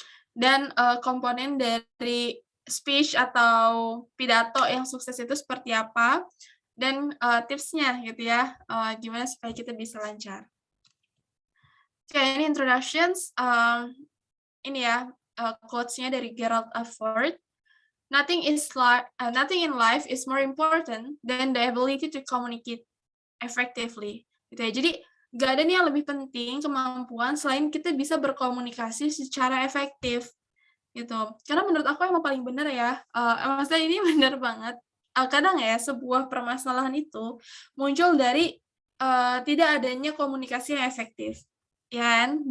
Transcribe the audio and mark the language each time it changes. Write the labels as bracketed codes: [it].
[id] Dan komponen dari speech atau pidato yang sukses itu seperti apa. Dan tipsnya gitu ya, gimana supaya kita bisa lancar. Oke, ini introductions. Ini ya, quotes-nya dari Gerald F. [en] Ford. Nothing in life is more important than the ability to communicate effectively. [id] Gitu ya. Jadi gak ada nih yang lebih penting kemampuan selain kita bisa berkomunikasi secara efektif. Gitu. Karena menurut aku emang paling benar ya. Maksudnya ini benar banget. Kadang ya sebuah permasalahan itu muncul dari tidak adanya komunikasi yang efektif. Ya kan?